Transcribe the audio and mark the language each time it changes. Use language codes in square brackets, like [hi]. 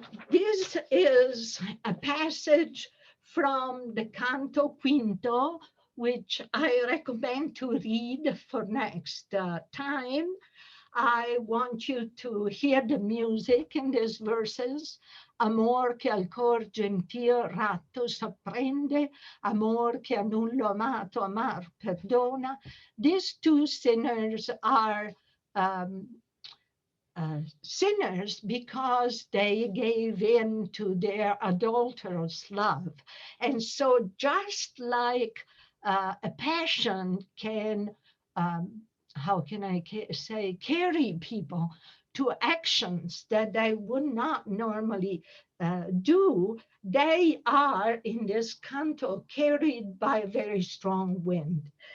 [en] This is a passage from the Canto Quinto, which I recommend to read for next time. I want you to hear the music in these verses. [it] Amor che al cor gentil ratto s'apprende, amor che a nullo amato amar perdona. [en] These two sinners are um, sinners because they gave in to their adulterous love. And so, just like a passion can, how can I say, carry people to actions that they would not normally do, they are in this canto carried by a very strong wind.